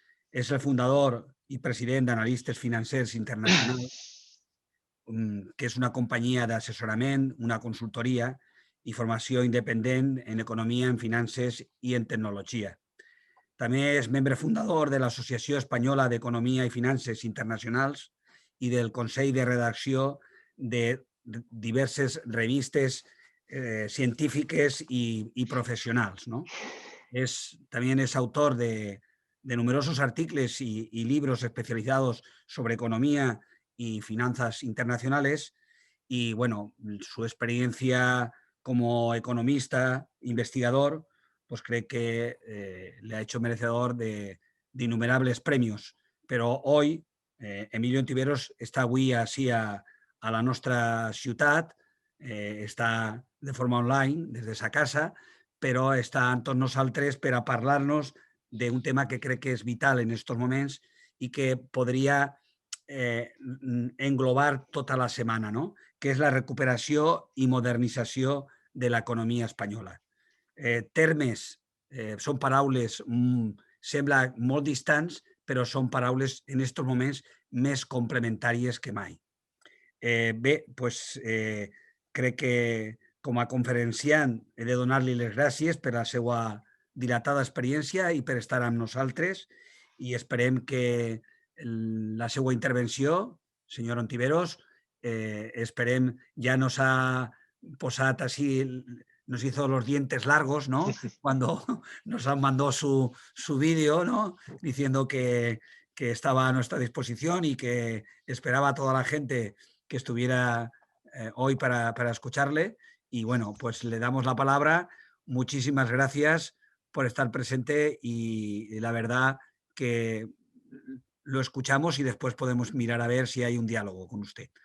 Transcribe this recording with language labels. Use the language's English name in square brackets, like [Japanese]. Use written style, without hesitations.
[Catalan] És el fundador i president d'Analistes Financers Internacionals, que és una companyia d'assessorament, una consultoria i formació independent en economia, en finances i en tecnologia. També és membre fundador de l'Associació Espanyola d'Economia i Finances Internacionals i del Consell de Redacció de diverses revistes científiques i professionals, ¿no? [Spanish] También es autor de numerosos artículos y libros especializados sobre economía y finanzas internacionales. Y bueno, su experiencia como economista, investigador, pues cree que le ha hecho merecedor de innumerables premios. [Catalan] Però hoy Emilio Ontiveros està avui així a la nostra ciutat, està de forma online des de sa casa, però està amb tots nosaltres per a parlar-nos d'un tema que crec que és vital en aquests moments i que podria englobar tota la setmana, no? Que és la recuperació i modernització de l'economia espanyola. Termes, són paraules, sembla molt distants, però són paraules en aquests moments més complementàries que mai. Bé, doncs, crec que com a conferenciant he de donar-li les gràcies per la seva dilatada experiència i per estar amb nosaltres i esperem que la seva intervenció, senyor Ontiveros, esperem, ja nos ha posat així, [Spanish] nos hizo los dientes largos, ¿no? Cuando nos mandó su vídeo, ¿no? Diciendo que estaba a nuestra disposición y que esperaba a toda la gente que estuviera hoy para escucharle. Y bueno, pues le damos la palabra. Muchísimas gracias por estar presente y la verdad que lo escuchamos y después podemos mirar a ver si hay un diálogo con usted.